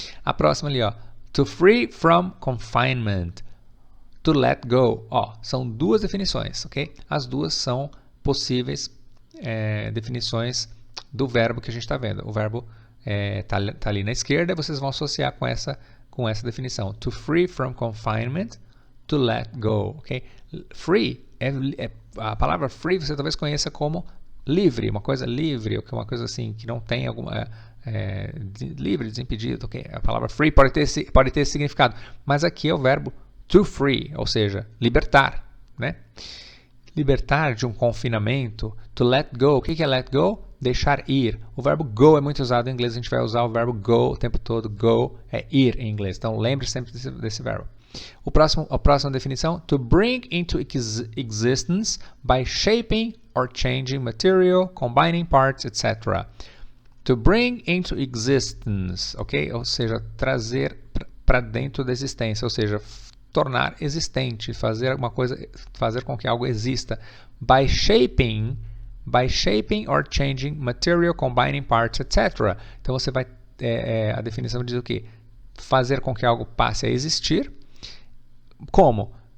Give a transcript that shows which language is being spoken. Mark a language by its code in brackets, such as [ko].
[pt] A próxima ali, ó, [en] to free from confinement, to let go, [pt] ó, são duas definições, ok? As duas são possíveis definições do verbo que a gente está vendo. O verbo tá ali na esquerda, vocês vão associar com essa definição. [en] To free from confinement, to let go, ok? [pt] Free, a palavra free você talvez conheça como livre, uma coisa livre, ou uma coisa assim, que não tem alguma... livre, desimpedido, ok? A palavra free pode ter esse significado, mas aqui é o verbo to free, ou seja, libertar, né? Libertar de um confinamento, [en] to let go. [pt] O que é let go? Deixar ir. O verbo go é muito usado em inglês, a gente vai usar o verbo go o tempo todo. Go é ir em inglês, então lembre sempre desse verbo. A próxima definição, [en] to bring into existence by shaping or changing material, combining parts, etc. To bring into existence, ok? [pt] Ou seja, trazer para dentro da existência, ou seja, tornar existente, fazer alguma coisa, fazer com que algo exista. [en] By shaping or changing material, combining parts, etc. [pt] Então você vai, a definição diz o quê? Fazer com que algo passe a existir. Como?